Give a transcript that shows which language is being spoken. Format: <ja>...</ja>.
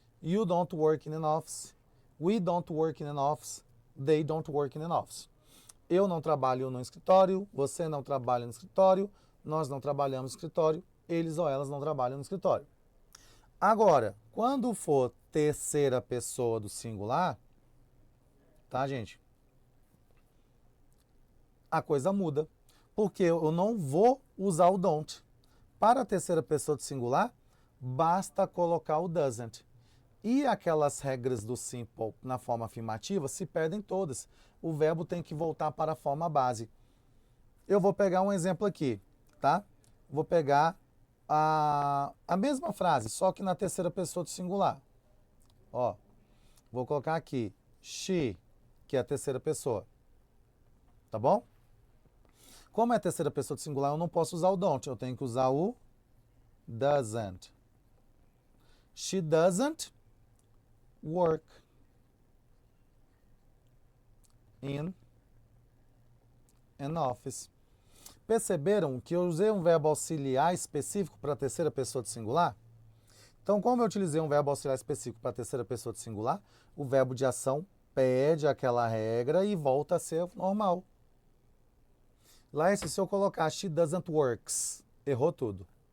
<en>You don't work in an office. We don't work in an office. They don't work in an office.</en> <pt>Eu não trabalho no escritório. Você não trabalha no escritório. Nós não trabalhamos no escritório. Eles ou elas não trabalham no escritório. Agora, quando for terceira pessoa do singular, tá, gente? A coisa muda. Porque eu não vou usar o don't. Para a terceira pessoa do singular, basta colocar o doesn't. E aquelas regras do simple na forma afirmativa se perdem todas. O verbo tem que voltar para a forma base. Eu vou pegar um exemplo aqui, tá? Vou pegar a mesma frase, só que na terceira pessoa do singular. Ó, vou colocar aqui she, que é a terceira pessoa. Tá bom? Como é a terceira pessoa do singular, eu não posso usar o don't. Eu tenho que usar o doesn't.</pt> <en>She doesn't work in an office.</en> <pt>Perceberam que eu usei um verbo auxiliar específico para a terceira pessoa do singular? Então, como eu utilizei um verbo auxiliar específico para a terceira pessoa do singular, o verbo de ação perde aquela regra e volta a ser normal. Lá, se eu colocar</pt> <en>she doesn't works,</en> <pt>errou tudo.</pt>